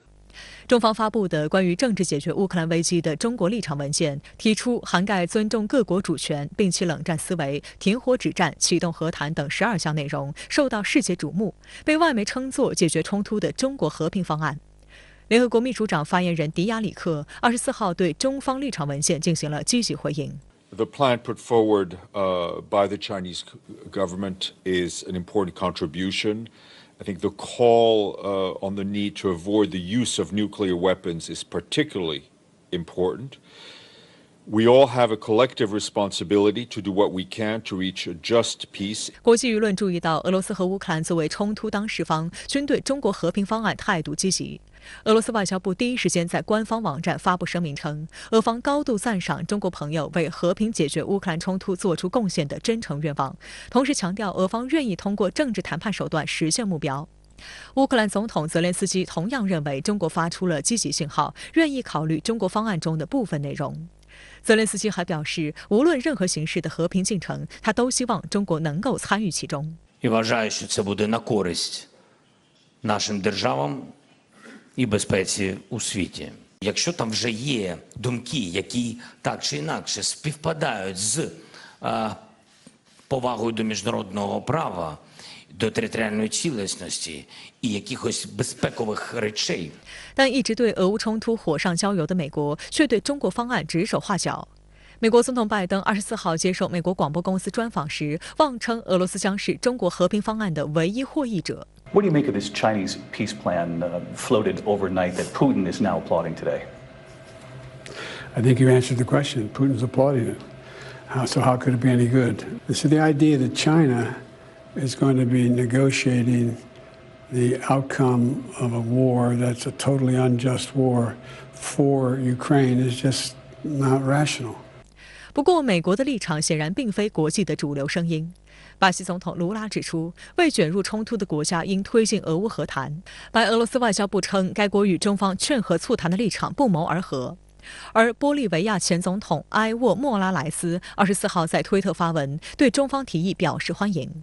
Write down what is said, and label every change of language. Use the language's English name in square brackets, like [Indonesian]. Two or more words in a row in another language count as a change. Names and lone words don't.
[Chinese] 中方发布的关于政治解决乌克兰危机的中国立场文件提出，涵盖尊重各国主权、摒弃冷战思维、停火止战、启动和谈等12项内容，受到世界瞩目，被外媒称作解决冲突的中国和平方案。联合国秘书长发言人迪亚里克24号对中方立场文件进行了积极回应。 [English] The plan put forward by the Chinese government is an important contribution. I think the call on the need to avoid the use of nuclear weapons is particularly important. We all have a collective responsibility to do what we can to reach a just peace. [Chinese] 国际舆论注意到，俄罗斯和乌克兰作为冲突当事方，均对中国和平方案态度积极。俄罗斯外交部第一时间在官方网站发布声明称，俄方高度赞赏中国朋友为和平解决乌克兰冲突做出贡献的真诚愿望，同时强调俄方愿意通过政治谈判手段实现目标。乌克兰总统泽连斯基同样认为中国发出了积极信号，愿意考虑中国方案中的部分内容。泽连斯基还表示，无论任何形式的和平进程，他都希望中国能够参与其中。 [Ukrainian] І вважаю, що це буде на користь нашим державам і безпеці у світі. Якщо там вже є думки, які так чи інакше співпадають з повагою до міжнародного права, до територіальної цілісності і якихось безпекових речей. [Chinese] 但一直对俄乌冲突火上浇油的美国，却对中国方案指手画脚。美国总统拜登24号接受美国广播公司专访时，妄称俄罗斯将是中国和平方案的唯一获益者。 [English] What do you make of this Chinese peace plan floated overnight that Putin is now applauding today? I think you answered the question. Putin's applauding it. So how could it be any good? So the idea that China is going to be negotiating the outcome of a war that's a totally unjust war for Ukraine is just not rational. [Chinese] 不过，美国的立场显然并非国际的主流声音。巴西总统卢拉指出，未卷入冲突的国家应推进俄乌和谈。白俄罗斯外交部称，该国与中方劝和促谈的立场不谋而合。而玻利维亚前总统埃沃莫拉莱斯24号在推特发文，对中方提议表示欢迎。